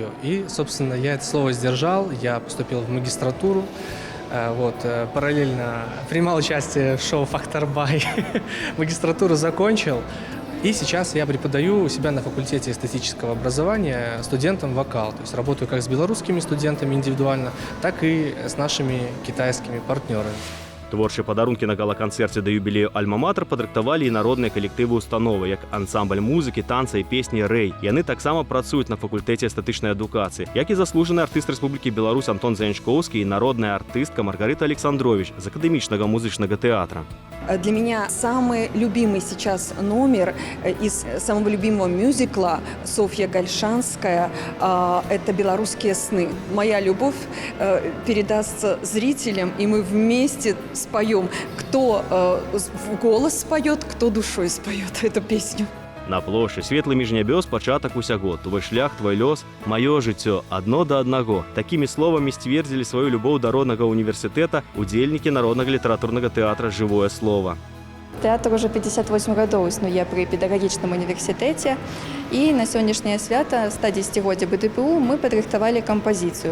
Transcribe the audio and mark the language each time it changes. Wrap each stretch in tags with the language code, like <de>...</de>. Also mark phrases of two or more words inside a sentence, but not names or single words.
<ru>И, собственно, я это слово сдержал, я поступил в магистратуру, параллельно принимал участие в шоу «Фактор Бай», магистратуру закончил, и сейчас я преподаю у себя на факультете эстетического образования студентам вокал. То есть работаю как с белорусскими студентами индивидуально, так и с нашими китайскими партнерами.</ru> <be>Творчыя падарункі на гала-канцэрце да юбілею «Альма-Матэр» падрыхтавалі і народныя калектывы установы, як ансамбль музыкі, танца і песні «Рэй». Яны таксама працуюць на факультэце эстэтычнай адукацыі, як і заслужаны артыст Рэспублікі Беларусь Антон Заянчкоўскі і народная артыстка Маргарита Александрович з акадэмічнага музычнага тэатра.</be> <ru>Для меня самый любимый сейчас номер из самого любимого мюзикла Софья Гальшанская – это «Белорусские сны». Моя любовь передастся зрителям, и мы вместе споем. Кто в голос споет, кто душой споет эту песню.</ru> <be>На плошчы светлы між нябёс пачатак усяго. Твой шлях, твой лёс, маё жыццё адно да аднаго. Такімі словамі сцвердзілі сваю любоў да роднага універсітэта удзельнікі народнага літаратурнага тэатра «Жывое слово». Тэатр уже 58 гадоў існуе пры педагагічным універсітэце, і на сённяшняе свята 110годдзя БДПУ мы падрыхтавалі кампазіцыю.</be>